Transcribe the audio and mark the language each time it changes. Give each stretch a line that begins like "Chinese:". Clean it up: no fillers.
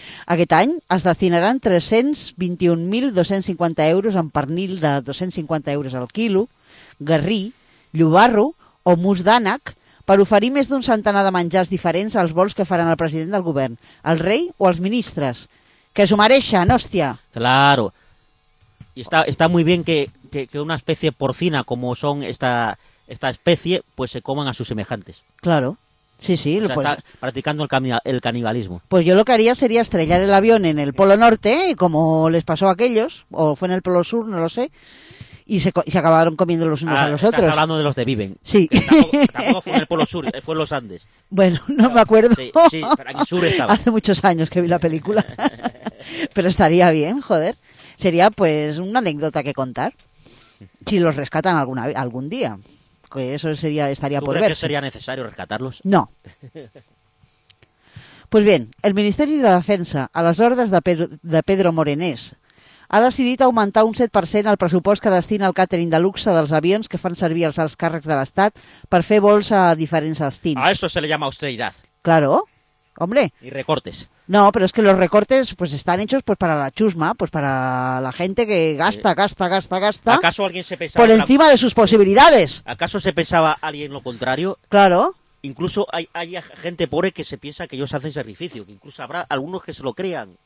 Catalan: Aquest any es destinaran 321.250 euros en pernil de 250 euros al quilo, garrí, llobarro o mus d'ànec per oferir més d'un centenar de menjars diferents als vols que faran el president del govern, el rei o els ministres. Que s'ho mereixen, hòstia!
Spanish: Claro. Y está muy bien que una especie porcina como son esta especie pues se coman a sus semejantes. Claro. Sí, o sea, pues, está practicando el canibalismo. Pues yo lo que haría sería estrellar el avión en el Polo Norte, como les pasó a aquellos, o fue en el Polo Sur, no lo sé, y se acabaron comiendo los unos a los estás otros. Estás hablando de los de Viven. Sí. Tampoco fue en el Polo Sur, fue en los Andes. Bueno, no, pero me acuerdo. Sí, pero en el sur estaba. Hace muchos años que vi la película. Pero estaría bien, joder. Sería, pues, una anécdota que contar, si los rescatan algún día, que eso sería, estaría por verse. ¿Tú crees que sería necesario rescatarlos? No.
Catalan: Pues bien, el Ministeri de Defensa, a les ordres de Pedro Morenés, ha decidit augmentar un 7% el pressupost que destina al càtering de luxe dels avions que fan servir els alts càrrecs de l'Estat per fer vols a diferents destins.
Spanish: A eso se le llama austeridad. Claro, hombre. Y recortes. No, pero es que los recortes pues están hechos pues para la chusma, pues para la gente que gasta, gasta, gasta, gasta. ¿Acaso alguien se pensaba por encima de sus posibilidades? ¿Acaso se pensaba alguien lo contrario? Claro. Incluso hay gente pobre que se piensa que ellos hacen sacrificio, que incluso habrá algunos que se lo crean.